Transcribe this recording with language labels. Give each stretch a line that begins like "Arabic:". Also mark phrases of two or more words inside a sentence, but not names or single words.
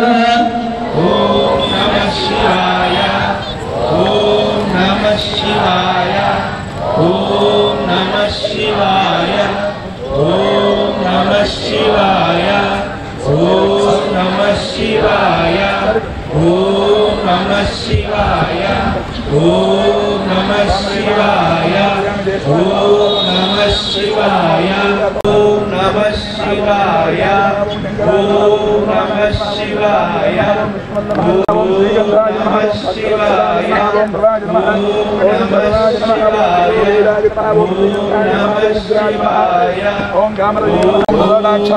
Sanskrit: ओम नमः शिवाय ओम नमः शिवाय ओम नमः शिवाय ओम नमः शिवाय ओम नमः शिवाय ओम नमः शिवाय ओम नमः शिवाय ओम नमः शिवाय ओम नमः शिवाय శివాయ ఓం నమః శివాయ ఓం నమః శివాయ ఓం నమః శివాయ ఓం నమః శివాయ ఓం కామరాక్షాయ